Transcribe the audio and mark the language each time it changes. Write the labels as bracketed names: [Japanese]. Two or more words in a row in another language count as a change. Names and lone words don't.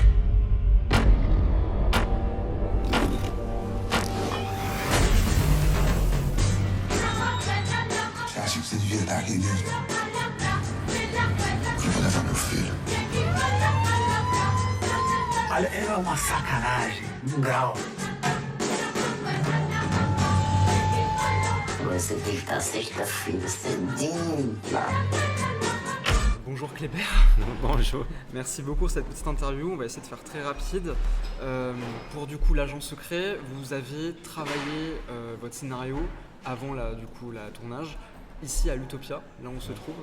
[Portuguese] Você acha que você devia estar aqui mesmo? Eu vou levar meu filho. Olha, é uma sacanagem, um grau. Você tem que estar sexta-feira cedinho lá. [French] Bonjour Kléber. Bonjour. Merci beaucoup pour cette petite interview. On va essayer de faire très rapide. Pour du coup l'agent secret, vous avez travaillé votre scénario avant la tournage ici à l'Utopia, là où on se trouve.